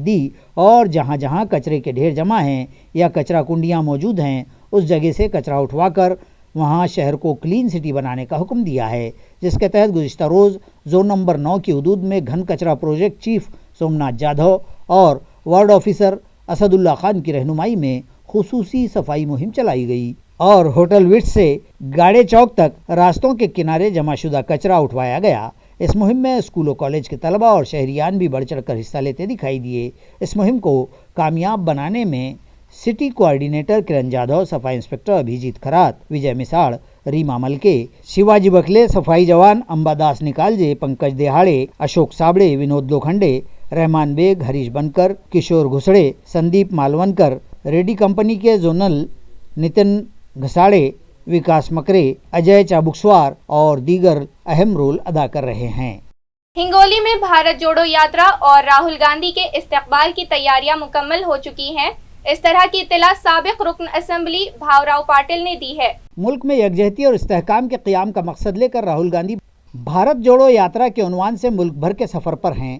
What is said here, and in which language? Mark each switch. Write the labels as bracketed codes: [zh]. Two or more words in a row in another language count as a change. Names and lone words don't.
[ur] دی اور جہاں جہاں کچرے کے ڈھیر جمع ہیں یا کچرا کنڈیاں موجود ہیں، اس جگہ سے کچرا اٹھوا کر وہاں شہر کو [en] clean city [ur] بنانے کا حکم دیا ہے، جس کے تحت گزشتہ روز زون نمبر 9 کی حدود میں گھن کچرا [en] project chief [ur] سومناتھ جادھو اور [en] ward officer [ur] اسد اللہ خان کی رہنمائی میں خصوصی صفائی مہم چلائی گئی اور ہوٹل وٹس سے گاڑے چوک تک راستوں کے کنارے جمع شدہ کچرا اٹھوایا گیا۔ اس مہم میں اسکول و کالج کے طلبہ اور شہریان بھی بڑھ چڑھ کر حصہ لیتے دکھائی دیے۔ اس مہم کو کامیاب بنانے میں [en] city coordinator [ur] کرن جادھو، صفائی انسپکٹر ابھیجیت کھرات، وجے مساڑ، ریما ملکے، شیواجی بکلے، صفائی جوان امبا داس نکالجے، پنکج دہاڑے، اشوک سابڑے، ونود لوکھنڈے، رحمان بیگ، ہریش بنکر، کشور گھسڑے، سندیپ مالونکر، ریڈی کمپنی کے زونل نتن گھساڑے، وکاس مکرے، اجے چابکسوار اور دیگر اہم رول ادا کر رہے ہیں۔ ہنگولی میں بھارت جوڑو یاترا اور راہل گاندھی کے استقبال کی تیاریاں مکمل ہو چکی ہیں۔ اس طرح کی اطلاع سابق رکن اسمبلی بھاوراؤ پاٹل نے دی ہے۔ ملک میں یکجہتی اور استحکام کے قیام کا مقصد لے کر راہل گاندھی بھارت جوڑو یاترا کے عنوان سے ملک بھر کے سفر پر ہیں۔